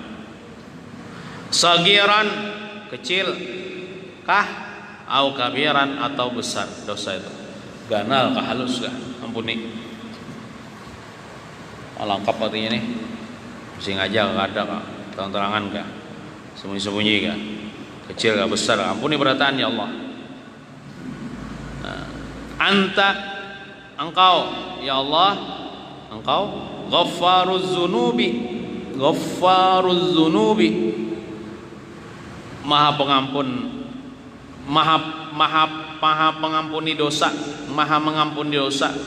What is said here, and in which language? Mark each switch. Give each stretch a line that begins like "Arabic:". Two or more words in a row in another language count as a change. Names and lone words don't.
Banjar: Sagiran, kecil kah, au kabiran, atau besar dosa itu, ganal kah, halus kah, ampuni. Lengkap artinya nih, mesti ngajak kah, ada kah, terang-terangan kah, sembunyi kah, kecil kah, besar kah, ampuni berataan ya Allah. Anta, engkau ya Allah, engkau
Arabic: ghaffaruz zunubi,
Banjar: maha pengampun, maha pengampuni dosa, maha mengampuni dosa.